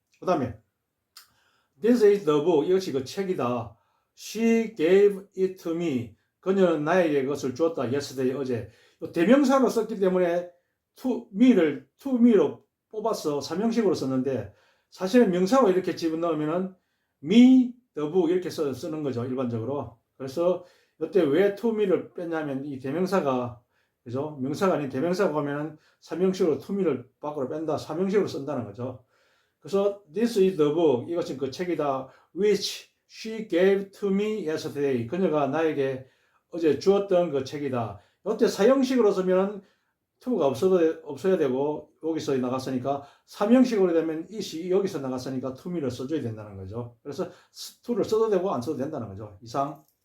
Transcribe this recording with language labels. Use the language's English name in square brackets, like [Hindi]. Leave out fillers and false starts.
[Korean] 그 다음에 [English] This is the book. [Korean] 이것이 그 책이다. [English] She gave it to me. [Korean] 그녀는 나에게 그것을 주었다. Yesterday, 어제. 대명사로 썼기 때문에 to me로 뽑아서 삼형식으로 썼는데 사실은 명사로 이렇게 집어넣으면은 me, the book 이렇게 쓰는 거죠. 일반적으로. 그래서 이때 왜 to me를 뺐냐면 이 대명사가 그죠? 명사가 아닌 대명사가 오면은 삼형식으로 to me를 밖으로 뺀다. 삼형식으로 쓴다는 거죠. [English] 그래서 this is the book. [Korean] 이것은 그 책이다. [English] which she gave to me yesterday. [Korean] 그녀가 나에게 어제 주었던 그 책이다. 이때 사형식으로 쓰면 to가 없어야 되고 여기서 나갔으니까 삼형식으로 되면 it이 여기서 나갔으니까 to me를 써줘야 된다는 거죠. 그래서 to를 써도 되고 안 써도 된다는 거죠. 이상.